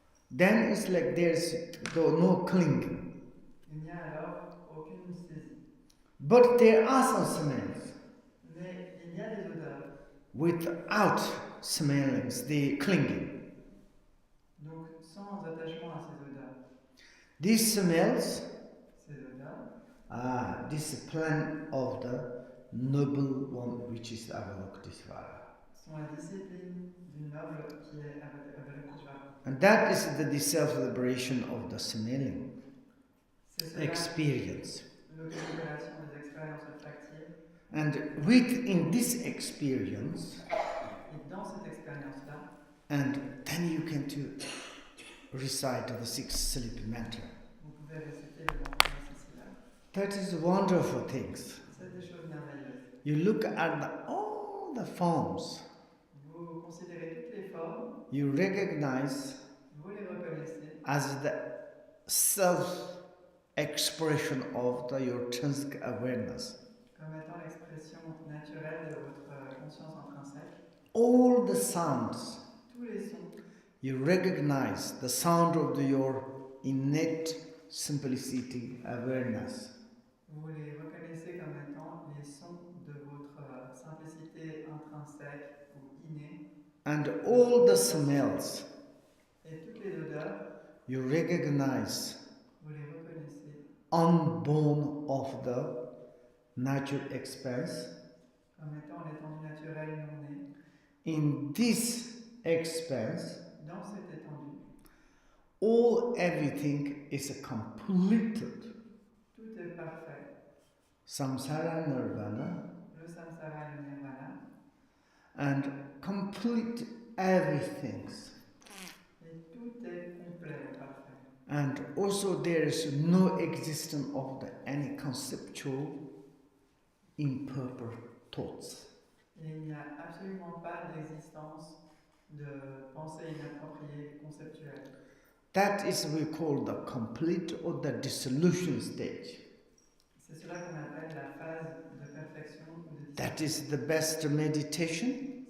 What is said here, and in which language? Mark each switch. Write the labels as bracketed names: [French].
[English] Then it's like there's no clinging. [French] Il n'y a alors aucune saisie. [English] But there are some smells. [French] Mais il y a des odeurs. [English] Without smelling, the clinging. [French] Donc sans attachement à ces odeurs. [English] These smells [French] Ces odeurs [English] are discipline of the noble one, which is Avalokiteshvara. [French] sont la discipline du noble qui est Avalokiteshvara. [English] And that is the self-liberation of the smelling experience. [French] L'autolibération des expériences olfactives. [English] And within this experience, [French] Et dans cette expérience-là, [English] and then you can recite the six sleep matter. [French] vous pouvez réciter le mantra Sicila. [English] That is wonderful things. [French] C'est des choses merveilleuses. [English] You look at all the forms. [French] Vous considérez toutes les formes, [English] You recognize [French] vous les reconnaissez [English] as the self-expression of your intrinsic awareness. [French] comme étant l'expression naturelle de votre conscience intrinsèque. [English] All the sounds, [French] Tous les sons, [English] you recognize the sound of your innate simplicity awareness. [French] vous les reconnaissez comme étant les sons de votre simplicité intrinsèque ou innée. [English] And all the smells, [French] Et toutes les odeurs, [English] you recognize [French] vous les reconnaissez [English] unborn of the natural experience. [French] comme étant l'étendue naturelle non née. [English] In this experience, [French] Dans cette étendue, [English] everything is completed. [French] tout est parfait. [English] Samsara nirvana, [French] Le samsara et le nirvana, [English] and complete everything. [French] et tout est complet et parfait. [English] And also there is no existence of any conceptual improper thoughts. [French] Et il n'y a absolument pas d'existence de pensée inappropriée conceptuelle. [English] That is we call the complete or the dissolution stage. [French] C'est cela qu'on appelle la phase de perfection ou de dissolution. [English] That is the best meditation,